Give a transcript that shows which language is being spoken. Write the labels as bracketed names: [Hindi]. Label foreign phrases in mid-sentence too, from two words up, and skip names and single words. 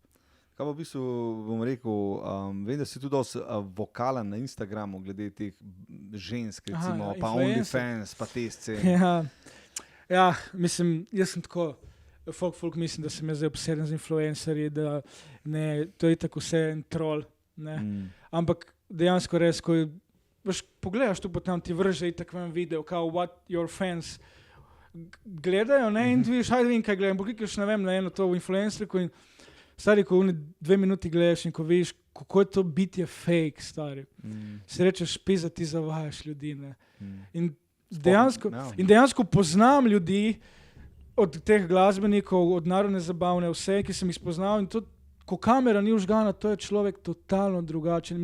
[Slovenian] Kaj pa v bistvu bom rekel, vem, da si tudi dosti vokalen na Instagramu, glede teh žensk, recimo, pa OnlyFans, pa te scene. Ja, mislim, jaz sem tako, folk mislim, da sem jaz zdaj obseden z influencerji, da ne, to je tako vse en troll, ne. Ampak dejansko res, ko pogledaš tu pa tam, ti vrže itak ven video, kao [English] what your fans [Slovenian] gledajo, ne, in ti vidiš, hajde vem, kaj gledam, poklikneš, ne vem, na eno to v influencerku in stari, ko 2 minuti gledaš in ko vidiš, kako je to bitje fake, stari. Si rečeš, pizda, ti zavajaš ljudi, ne. In dejansko poznam ljudi, od teh glasbenikov, od narodne zabavne, vse, ki sem jih spoznal in tudi, ko kamera ni vžgana, to je človek totalno drugačen.